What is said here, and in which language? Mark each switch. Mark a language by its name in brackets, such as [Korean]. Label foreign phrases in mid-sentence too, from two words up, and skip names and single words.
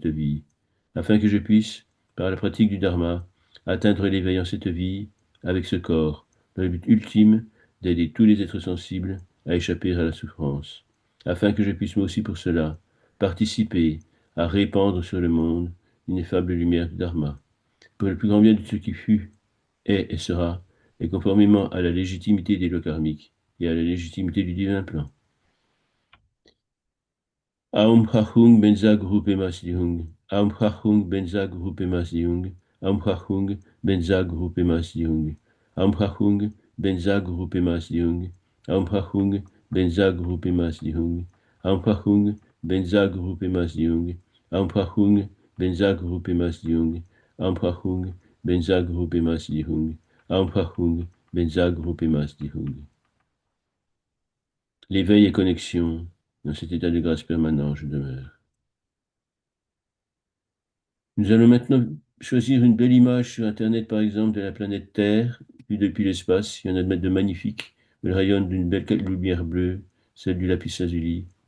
[French] vie, afin que je puisse, par la pratique du Dharma, atteindre l'éveil en cette vie, avec ce corps, dans le but ultime d'aider tous les êtres sensibles à échapper à la souffrance, afin que je puisse moi aussi pour cela participer à répandre sur le monde l'ineffable lumière du Dharma, pour le plus grand bien de ce qui fut, est et sera, et conformément à la légitimité des lois karmiques et à la légitimité du divin plan. [Sanskrit] Aum Hachung Benza Guru Pemas Dihung, Aum Hachung Benza Guru Pemas Dihung, Aum Hachung Benza Guru Pemas Dihung, Aum Hachung Benza Guru Pemas Dihung, Aum Hachung Benza Guru Pemas Dihung, Aum Hachung Benza Guru Pemas Dihung, Aum Hachung Benza Guru Pemas Dihung, Aum Hachung Benza Guru Pemas Dihung, Aum Hachung Benza Guru Pemas Dihung. [French] L'éveil et connexion, dans cet état de grâce permanent, je demeure. Nous allons maintenant choisir une belle image sur Internet, par exemple, de la planète Terre, vue depuis l'espace. Il y en a de magnifiques. Elle rayonne d'une belle lumière bleue, celle du lapis lazuli.